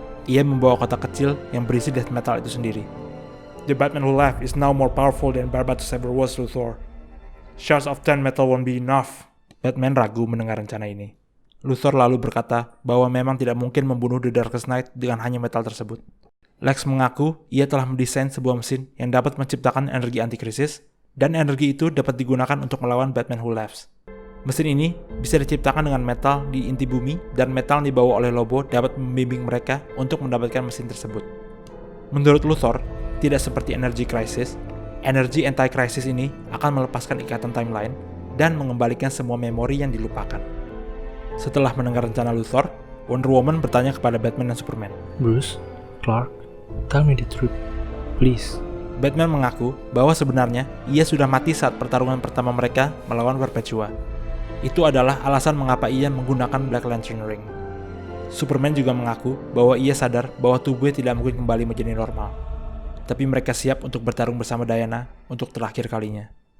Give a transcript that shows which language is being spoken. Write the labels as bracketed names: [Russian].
[Indonesian] Ia membawa kotak kecil yang berisi death metal itu sendiri. [English] The Batman Who Left is now more powerful than Barbatos ever was, Luthor. Shards of 10 metal won't be enough. [Indonesian] Batman ragu mendengar rencana ini. Luthor lalu berkata bahwa memang tidak mungkin membunuh The Darkest Knight dengan hanya metal tersebut. Lex mengaku ia telah mendesain sebuah mesin yang dapat menciptakan energi antikrisis, dan energi itu dapat digunakan untuk melawan Batman Who Left. Mesin ini bisa diciptakan dengan metal di inti bumi, dan metal yang dibawa oleh Lobo dapat membimbing mereka untuk mendapatkan mesin tersebut. Menurut Luthor, tidak seperti energi krisis, energi anti-krisis ini akan melepaskan ikatan timeline dan mengembalikan semua memori yang dilupakan. Setelah mendengar rencana Luthor, Wonder Woman bertanya kepada Batman dan Superman. [English] Bruce, Clark, tell me the truth, please. [Indonesian] Batman mengaku bahwa sebenarnya ia sudah mati saat pertarungan pertama mereka melawan Perpetua. Itu adalah alasan mengapa ia menggunakan Black Lantern Ring. Superman juga mengaku bahwa ia sadar bahwa tubuhnya tidak mungkin kembali menjadi normal. Tapi mereka siap untuk bertarung bersama Diana untuk terakhir kalinya.